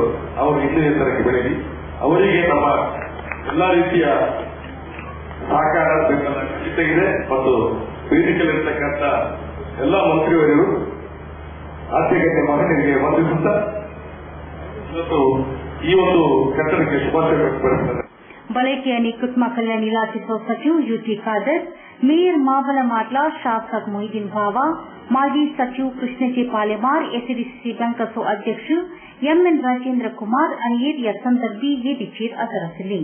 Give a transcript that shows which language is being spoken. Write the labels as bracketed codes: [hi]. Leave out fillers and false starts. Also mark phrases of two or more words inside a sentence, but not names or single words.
[kn] ಅವರು ಇನ್ನೂ ಎತ್ತರಕ್ಕೆ ಬೆಳೆದಿ ಅವರಿಗೆ ನಮ್ಮ ಎಲ್ಲಾ ರೀತಿಯ ಸಹಕಾರ ಬೆಂಬಲ ಖಚಿತ ಇದೆ. ಮತ್ತು ವೇದಿಕೆಯಲ್ಲಿರ್ತಕ್ಕಂಥ ಎಲ್ಲ ಮಂತ್ರಿಗಳು ಆರ್ಥಿಕತೆ ಮಹನೀಯರಿಗೆ ವಂದಿಸುತ್ತಾ ಇವತ್ತು ಈ ಒಂದು ಕಟ್ಟಡಕ್ಕೆ ಶುಭಾಶಯ ವ್ಯಕ್ತಪಡಿಸುತ್ತಾರೆ. [kok] बळेके आणि कुटुंब कल्याण इलाख्याचे सचिव युटी खादर, मेयर माबला माटला, शासक मोहिदीन भावा, माजी सचिव कृष्णजी पालेमार, एसीडीसी बँकेचे अध्यक्ष एम.एन. राजेंद्र कुमार आणि या संदर्भी वेदिकेर हजर असले.